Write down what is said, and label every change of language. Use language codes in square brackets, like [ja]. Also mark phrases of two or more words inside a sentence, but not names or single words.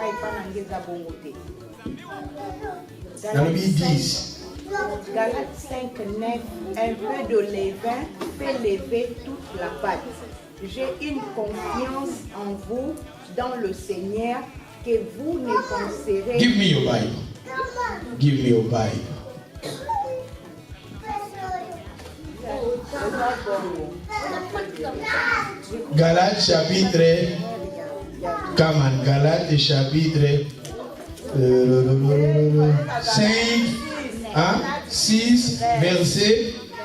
[fr] dans le 10. Galates 5, 9, un peu de levain fait lever toute la pâte. J'ai une confiance en vous dans le Seigneur que vous ne penserez. [en] Give me your Bible. Give me your Bible. Galates chapitre. Come on, [fr] Galates chapitre 5, 6, verset.